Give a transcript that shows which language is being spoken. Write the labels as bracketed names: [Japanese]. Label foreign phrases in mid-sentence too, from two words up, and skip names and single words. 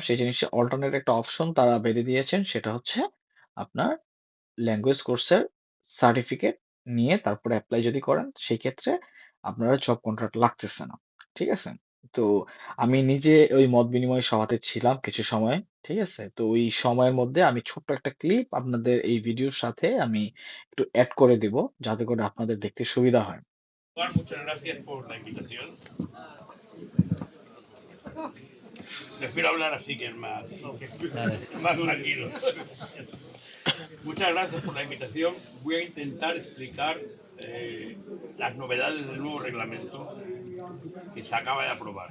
[Bangla] সেই জিনিসে অল্টারনেট একটা অপশন তারা বেঁধে দিয়েছেন। সেটা হচ্ছে আপনার [English] language course certificate [Bangla] নিয়ে তারপরে এপ্লাই যদি করেন, সেই ক্ষেত্রে আপনার [English] job contract [Bangla] লাগতেছে না। ঠিক আছে? তো আমি নিজে ওই মত বিনিময় সভাতে ছিলাম কিছু সময়। ঠিক আছে? তো ওই সময়ের মধ্যে আমি ছোট্ট একটা ক্লিপ আপনাদের এই ভিডিওর সাথে আমি একটু এড করে দিব, যাতে করে আপনাদের দেখতে সুবিধা হয়। [Spanish] Muchas gracias por la invitación. Prefiero hablar así que es más tranquilo. Muchas gracias por la invitación. Voy a intentar explicar las novedades del nuevo reglamento que se acaba de aprobar.